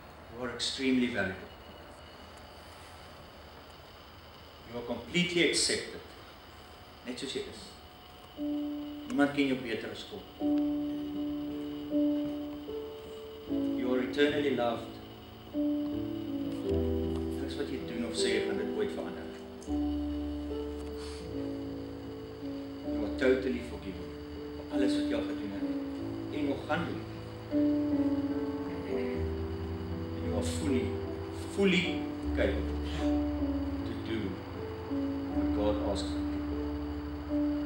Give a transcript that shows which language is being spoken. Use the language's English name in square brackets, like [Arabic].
[English] You are extremely valuable. You are completely accepted. [Afrikaans] Net soos jy is. Niemand ken jou beter as God. [English] You are eternally loved. [Afrikaans] Niks wat jy doen of sê gaan dit ooit verander. [English] You are totally forgiven. [Afrikaans] Alles wat jy al gedoen het en nog gaan doen. [English] You are fully capable to do what God asks of you.